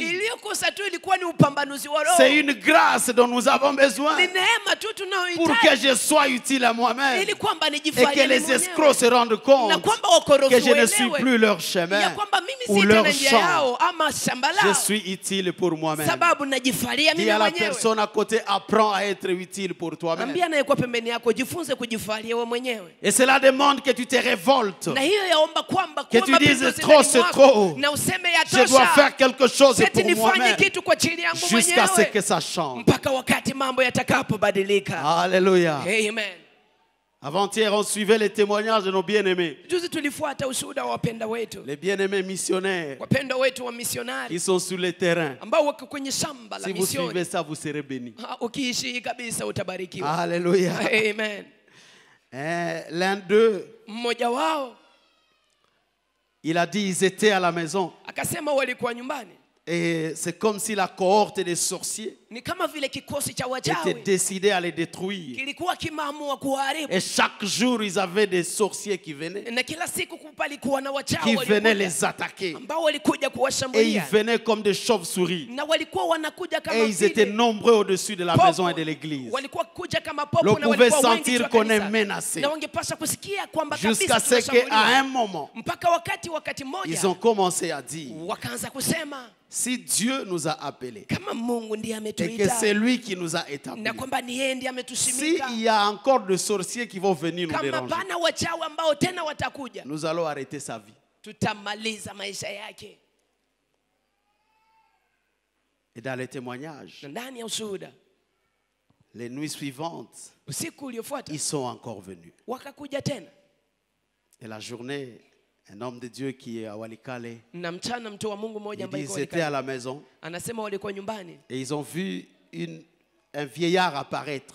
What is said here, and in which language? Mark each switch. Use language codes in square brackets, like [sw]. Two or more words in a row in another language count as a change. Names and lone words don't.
[sw] Iliyokosa tu ilikuwa ni upambanuzi wa roho. [fr] C'est une grâce dont nous avons besoin [sw] Ni neema tu [fr] pour que [sw] tunayohitaji [fr] je sois utile à moi-même [sw] ili kwamba [fr] et [sw] nijifarie [fr] que les [sw] mimi [fr] escrocs [sw] mwenyewe. [fr] se rendent [sw] Na [fr] compte [sw] kwamba wakorofi [fr] que je ne suis [sw] waelewe [fr] plus leur chemin [sw] ya kwamba mimi [fr] ou [sw] si [fr] leur [sw] tena njia [fr] champ. [sw] yao ama shamba [fr] Je [sw] lao, [fr] suis utile pour moi-même. [sw] sababu najifaria [fr] Dis [sw] mimi [fr] à la [sw] mwenyewe. [fr] personne à côté, apprends à être utile pour toi-même. [sw] Ambia anayekuwa pembeni yako jifunze kujifaria wewe mwenyewe. [fr] Et cela demande que tu te révoltes. [sw] Na hiyo yaomba kwamba [fr] Que [sw] kuwa [fr] tu dises, [sw] mapinduzi [fr] trop, [sw] ndani [fr] c'est [sw] mwako, [fr] trop. [sw] na useme [fr] Je dois [sw] yatosha. [fr] faire quelque chose [sw] Seti [fr] pour [sw] nifanye [fr] moi-même [sw] kitu kwa ajili yangu [fr] jusqu'à ce que [sw] mwenyewe [fr] ça change. [sw] mpaka wakati mambo yatakapobadilika. [fr] Alléluia. [sw] Amen. [fr] Avant-hier, on suivait les témoignages de nos bien-aimés. [sw] Juzi tulifuata ushuhuda wa wapenda wetu, [fr] Les bien-aimés missionnaires [sw] wapenda wetu wa misionari [fr] qui sont sur le terrain. [sw] ambao wako kwenye shamba la [fr] Si vous suivez [sw] misioni. [fr] ça, vous serez bénis. [sw] Ukiishi kabisa utabarikiwa. [fr] Alléluia. [sw] Amen. [fr] L'un d'eux, [sw] Mmoja wao [fr] il a dit ils étaient à la maison. [sw] akasema walikuwa nyumbani, [fr] Et c'est comme si la cohorte des sorciers [sw] ni kama vile kikosi cha [fr] était [sw] wachawi [fr] décidé à les détruire. [sw] kilikuwa kimeamua kuharibu, [fr] Et chaque jour, ils avaient des sorciers qui venaient [sw] na kila siku palikuwa na wachawi [fr] venaient [sw] walikuja, [fr] les attaquer. [sw] ambao walikuja [fr] Et ils [sw] kuwashambulia, [fr] venaient comme des chauves-souris. [sw] na walikuwa wanakuja kama [fr] Et ils étaient [sw] vile [fr] nombreux au-dessus de la [sw] popo. [fr] maison et de l'église. [sw] Walikuwa kuja kama [fr] On [sw] popo na [fr] pouvait [sw] walikuwa wengi [fr] sentir [sw] kwa [fr] qu'on est [sw] kanisa. [fr] menacé. [sw] Na wangepaswa kusikia kwamba [fr] Jusqu'à [sw] kabisa [fr] ce qu'à [sw] tunashambuliwa. [fr] un moment, [sw] Mpaka wakati [fr] ils [sw] mmoja [fr] ont commencé à dire, [sw] wakaanza kusema [fr] si Dieu nous a appelés [sw] kama Mungu ndiye [fr] et que [sw] ametuita [fr] c'est lui qui nous a établis, [sw] na kwamba ni yeye ndiye ametusimika, [fr] s'il y a encore des sorciers qui vont venir nous [sw] kama [fr] déranger, [sw] pana wachawi ambao tena watakuja, [fr] nous allons arrêter sa vie. [sw] tutamaliza maisha yake. [fr] Et dans les témoignages, [sw] Na ndani ya ushuhuda, [fr] les nuits suivantes, [sw] usiku uliofuata [fr] ils sont encore venus. [sw] wakakuja tena, [fr] Et la journée, un homme de Dieu qui est à Walikale, [sw] na mchana mtu wa Mungu mmoja [fr] il dit [sw] ambaye [fr] ils étaient à la maison [sw] anasema walikuwa nyumbani [fr] et ils ont vu un vieillard apparaître.